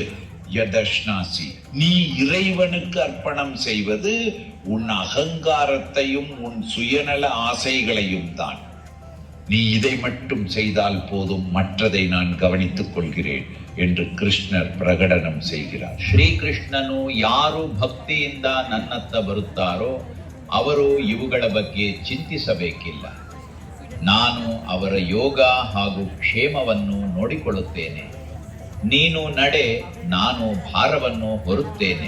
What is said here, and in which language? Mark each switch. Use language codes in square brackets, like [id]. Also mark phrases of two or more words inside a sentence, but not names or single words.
[ta] யதஷ்னாசி, நீ இறைவனுக்கு அர்ப்பணம் செய்வது உன் அகங்காரத்தையும் உன் சுயநல ஆசைகளையும் தான். நீ இதை மட்டும் செய்தால் போதும், மற்றதை நான் கவனித்துக் கொள்கிறேன் என்று கிருஷ்ணர் பிரகடனம் செய்கிறார். [kn] ಶ್ರೀಕೃಷ್ಣನು ಯಾರು ಭಕ್ತಿಯಿಂದ ನನ್ನತ್ತ ಬರುತ್ತಾರೋ ಅವರು ಇವುಗಳ ಬಗ್ಗೆ ಚಿಂತಿಸಬೇಕಿಲ್ಲ. ನಾನು ಅವರ ಯೋಗ ಹಾಗೂ ಕ್ಷೇಮವನ್ನು ನೋಡಿಕೊಳ್ಳುತ್ತೇನೆ. ನೀನು ನಡೆ, ನಾನು ಭಾರವನ್ನು ಹೊರುತ್ತೇನೆ.